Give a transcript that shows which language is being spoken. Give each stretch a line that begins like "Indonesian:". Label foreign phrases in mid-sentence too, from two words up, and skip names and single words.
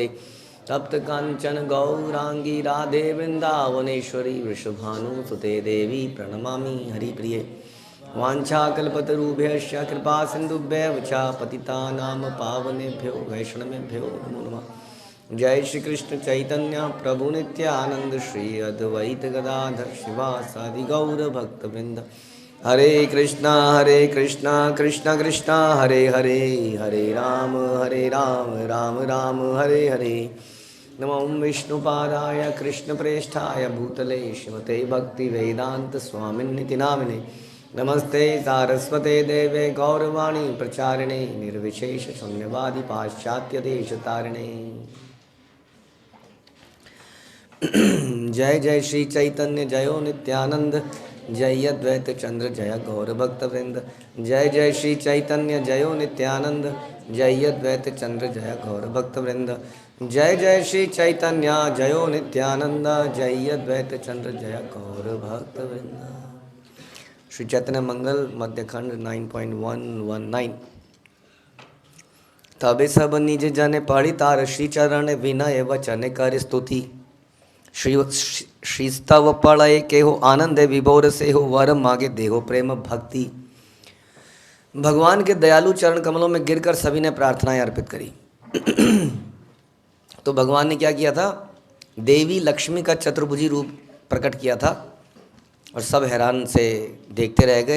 Sanskrit: तप्त कांचन गौरांगी राधे वृंदावनेश्वरी वृषभानुसुते देवी प्रणमामि हरिप्रिये। वाञ्छाकल्पतरुभ्यश्च कृपा सिन्धुभ्यः च पतितानां पावनेभ्यो वैष्णवेभ्यो नमो नमः। जय श्री कृष्ण चैतन्य प्रभु नित्यानंद श्री अद्वैत गदाधर शिवासादि गौर भक्तवृंद। हरे कृष्णा कृष्णा कृष्णा हरे हरे, हरे राम राम राम हरे हरे। नमो विष्णुपादाय कृष्णप्रेष्ठाय भूतले श्रीमते भक्तिवेदांत स्वामिन्निति नामिने। नमस्ते सारस्वते देवे गौरवाणी प्रचारिणे निर्विशेष शून्यवादी पाश्चात्य देश तारिणे। जय जय श्री चैतन्य जयो नित्यानंद जय अद्वैत चंद्र जय गौर भक्तवृंद। जय जय श्री चैतन्य जयो नित्यानंद जय अद्वैत चंद्र जय गौर भक्तवृंद। जय जय श्री चैतन्य जयो नित्यानंद जय अद्वैत चंद्र जय गौर भक्तवृंद।
Bangla: श्री चैतन्य मंगल मध्यखंड 9.119। তবে সব নিজ জন পড়ি তার শ্রী চরণ বিনয় বচন কর স্তুতি। শ্রী স্তব পড়ে কে হো আনন্দ বিভোর সে হো বর মাগে দেহো প্রেম ভক্তি।
Hindi: भगवान के दयालु चरण कमलों में गिरकर सभी ने प्रार्थनाएं अर्पित करी। तो भगवान ने क्या किया था, देवी लक्ष्मी का चतुर्भुजी रूप प्रकट किया था और सब हैरान से देखते रह गए।